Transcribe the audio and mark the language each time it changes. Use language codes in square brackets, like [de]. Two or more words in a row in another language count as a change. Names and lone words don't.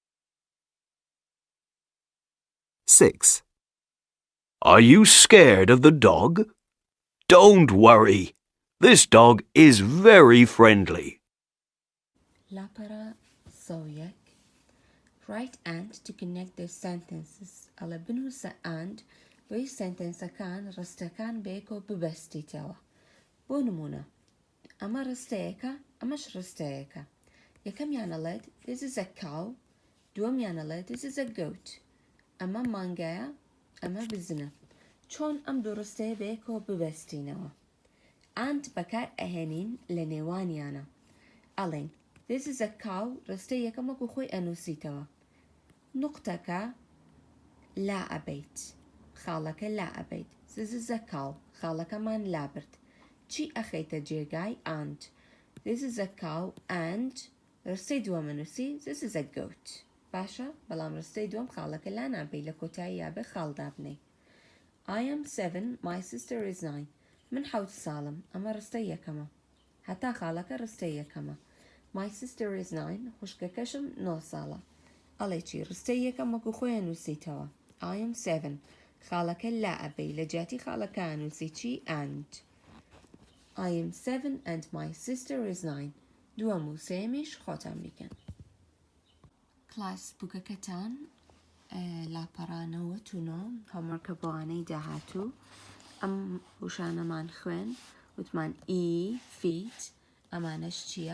[en] 6, Are you scared of the dog? Don't worry. This dog is very friendly. [ckb] لاپەرە سەویەک. [en] Write and to connect the sentences. [ckb] ئەڵە بنووسە and بۆی سنتەنسەکان ڕستەکان بەیەکەوە ببەستیتەوە. بۆ نمونە ئەمە ڕستەیەکە ئەمەش ڕستەیەکە. یەکەمیان ئەڵێت [en] this is a cow. [ckb] دووەمیان ئەڵێت [en] this is a goat. [ckb] ئەمە مانگایە ئەمە بزنە. چۆن ئەم دوو ڕستەیە بەیەکەوە ببەستینەوە؟ and بەکار ئەهێنین لە نێوانیانە. ئەڵێن [en] this is a cow [ckb] ڕستەی یەکەم وەکو خۆی ئەنووسیتەوە. نقطەکە لا ئەبەیت. خاڵەکە لا ئەبەیت. [en] this is a cow [ckb] خاڵەکەمان لا برد. چی ئەخەیتە جێگای [en] and this is a cow and [ckb] ڕستەی دووەم ئەنووسی [en] this is a goat. [ckb] باشە بەڵام ڕستەی دووەم خاڵەکە لا نابێت لە کۆتایی یابێ خاڵدا بنێ. [en] I am 7, my sister is 9. [ckb] من 7 ساڵم ئەمە ڕستەی یەکەمە. هەتا خاڵەکە ڕستەی یەکەمە. [en] My sister is 9 [ckb] خوشکەکەشم 9 ساڵە. ئەڵێ چی ڕستەی یەکەم وەکو خۆی ئەنووسیتەوە. [en] I am 7 [ckb] خاڵەکە لا ئەبەی لە جیاتی خاڵەکە ئەنووسی چی [en] and I am 7 and my sister is 9. [ckb] دووەم و سێمیش خۆتان بیکەن. کلاس بووکەکەتان لاپەڕانەوە تونۆ هەموارکە بۆوانەی داهاتوو ئەم وشانەمان خوێن وتمان ئی فیت ئەمانەش چییە؟